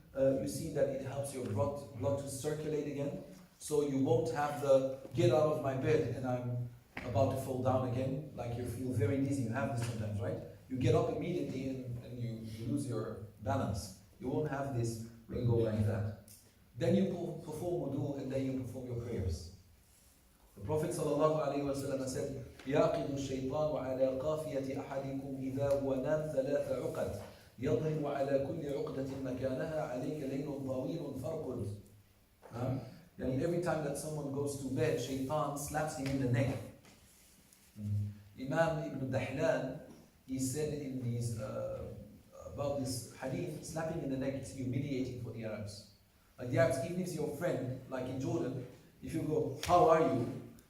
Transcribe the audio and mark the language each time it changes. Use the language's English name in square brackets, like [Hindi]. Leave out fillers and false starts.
[English] you see that it helps your blood to circulate again. So you won't have the get out of my bed and I'm about to fall down again, like you feel very dizzy. You have this sometimes, right? You get up immediately and you lose your balance. You won't have this when you go like that. Then you perform wudu and then you perform your prayers. The Prophet ﷺ said, [Arabic] يَعْقِدُ الشَّيْطَانُ عَلَى قَافِيَةِ أَحَدِكُمْ إِذَا هُوَ نَامْ ثَلَاثَ عُقَدٍ يَضْرِبُ عَلَى كُلِّ عُقْدَةٍ مَكَانَهَا عَلَيْكَ لَيْلٌ طَوِيلٌ فَارْقُدْ. [English] And every time that someone goes to bed, shaytan slaps him in the neck. Imam Ibn Dahlan, he said in these about this hadith, slapping in the neck is humiliating for the Arabs. Like the Arabs, even if it's your friend, like in Jordan, if you go, how are you?